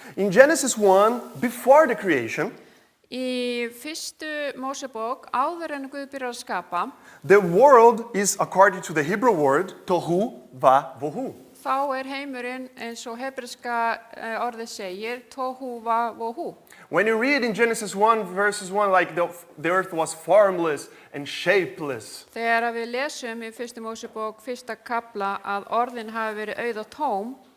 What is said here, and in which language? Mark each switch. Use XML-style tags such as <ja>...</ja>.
<en>In Genesis 1, before the creation,</en> <is>Í fyrstu Mósebók, áður en Guð byrjar að skapa,</is> <en>the world is, according to the Hebrew word, tohu va vohu.</en> <is>þá heimurinn eins og hebreska orðið segir, tohu va vohu.</is> <en>When you read in Genesis 1, verses 1, like the earth was formless and shapeless,</en> <is>Þegar við lesum í fyrstu Mósebók, fyrsta kafla, að orðin hafi verið auð og tóm,</is>